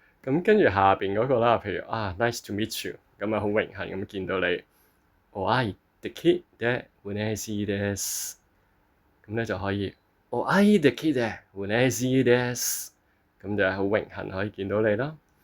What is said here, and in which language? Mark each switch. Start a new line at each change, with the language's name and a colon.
Cantonese: 咁跟住下邊嗰個啦，譬如
English: nice to meet you，
Cantonese: 咁啊好榮幸咁見到你。
Japanese: お會いできて嬉しいです。
Cantonese: 咁咧就可以
Japanese: お會いできて嬉しいです。
Cantonese: 咁就係好榮幸可以見到你啦。